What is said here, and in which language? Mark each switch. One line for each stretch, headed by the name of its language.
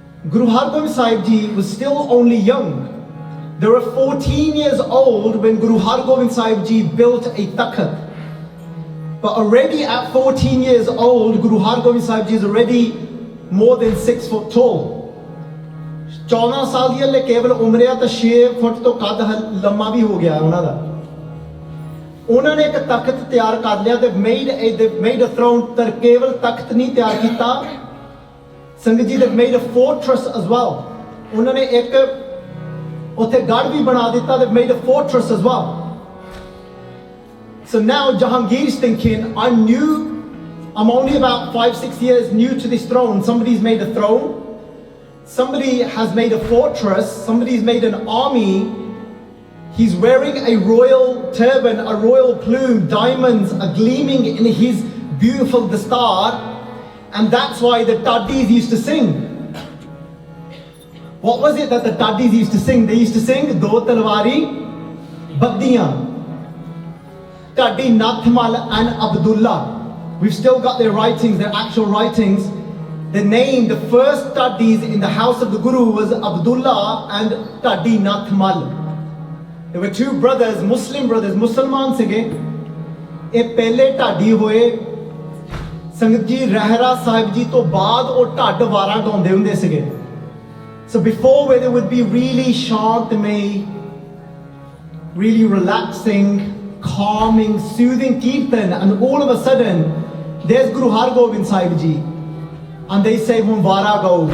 English: Guru Hargobind Sahib ji was still only young. They were 14 years old when Guru Hargobind Sahib ji built a takhat. But already at 14 years old, Guru Hargobind Sahib ji is already more than 6 foot tall.
Punjabi: 14 ਸਾਲ ਦੀ ਹਲੇ ਕੇਵਲ ਉਮਰ ਆ ਤਾਂ 6 ਫੁੱਟ ਤੋਂ ਕੱਦ ਲੰਮਾ ਵੀ ਹੋ ਗਿਆ ਉਹਨਾਂ ਦਾ। ਉਹਨਾਂ ਨੇ ਇੱਕ ਤਖਤ ਤਿਆਰ ਕਰ ਲਿਆ,
English: they've made a throne,
Punjabi: ਤਾਂ ਕੇਵਲ ਤਖਤ ਨਹੀਂ ਤਿਆਰ ਕੀਤਾ ਸੰਗਤ ਜੀ,
English: they've made a fortress as well.
Punjabi: ਉਹਨਾਂ ਨੇ ਇੱਕ ਉੱਥੇ ਗੜ੍ਹ ਵੀ ਬਣਾ ਦਿੱਤਾ,
English: they've made a fortress as well. So now Jahangir's thinking, I'm new, I'm only about 5-6 years new to this throne. Somebody's made a throne, somebody has made a fortress, somebody's made an army. He's wearing a royal turban, a royal plume, diamonds are gleaming in his beautiful dastar, and that's why the Taddis used to sing. What was it that the Taddis used to sing? They used to sing, Do Talwari Baddiyan, Taddi Nathmal and Abdullah. We've still got their writings, their actual writings. The name, the first Taddis in the house of the Guru was Abdullah and Taddi Nathmal. There were two brothers, Muslim brothers,
Punjabi: Musliman sige. ਇਹ ਪਹਿਲੇ ਢਾਡੀ ਹੋਏ ਸੰਗਤ ਜੀ ਰਹਿਰਾ ਸਾਹਿਬ ਜੀ ਤੋਂ ਬਾਅਦ ਉਹ ਢੱਡ ਵਾਰਾਂ ਗਾਉਂਦੇ ਹੁੰਦੇ ਸੀਗੇ.
English: So before, where they would be really shantamay, really relaxing, calming, soothing kirtan, and all of a sudden there's Guru Hargobind Sahib ji, and they say Vara go.